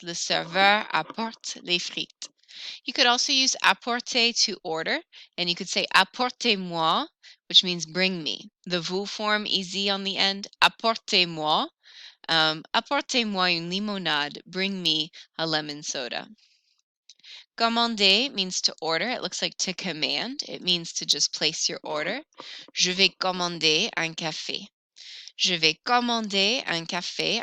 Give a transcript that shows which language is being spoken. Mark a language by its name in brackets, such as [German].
[French] Le serveur apporte les frites. [English] You could also use apporter to order, and you could say apportez-moi, which means bring me. The vous form easy on the end. Apportez-moi. [French] Apportez-moi une limonade. [English] Bring me a lemon soda. Commander means to order. It looks like to command. It means to just place your order. [French] Je vais commander un café. Je vais commander un café.